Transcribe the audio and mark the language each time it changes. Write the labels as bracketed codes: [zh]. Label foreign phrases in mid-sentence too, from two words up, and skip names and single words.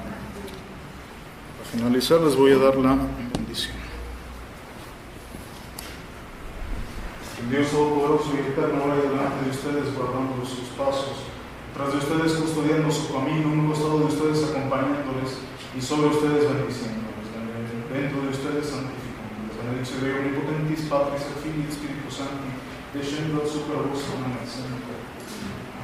[es] Para finalizar les voy a dar la bendición. El Dios Todopoderoso y Eterno vaya delante de ustedes, guardando sus pasos, tras de ustedes custodiando su camino, un costado de ustedes acompañándoles y sobre ustedes bendiciéndoles, dentro de ustedes santificándoles. [la] Benedictio Dei Omnipotentis, Patris et Filii et Spiritus Sancti, descendat super vos in